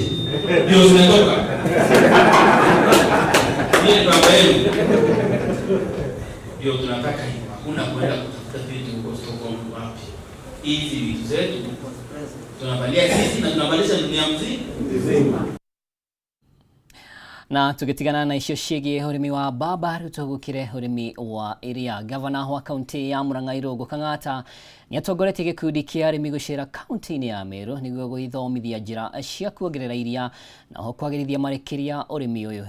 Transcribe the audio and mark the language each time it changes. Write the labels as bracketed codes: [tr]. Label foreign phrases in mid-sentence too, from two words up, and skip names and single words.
[sw] Ndio zinatoka. Ndio baba yenu. Ndio tunataka hiyo. Hakuna kwenda kutafuta vitu huko Stockholm wapi. Hizi vitu zetu tunavalia sisi na tunavalisha dunia mzima. [ki] Na tugitigana na icio ciĩgiĩ ũrĩmi wa mbamba rĩu tũgũkĩre ũrĩmi wa iria. Gavana wa kaunti ya Murang'a Irũngũ Kang'ata nĩ atongoretie gĩkundi kĩa arĩmi gũcera kaunti-inĩ ya Meru nĩguo gũithomithia njĩra cia kuongerera iria na ho kwagĩrithia marekeria ũrĩmi ũyũ.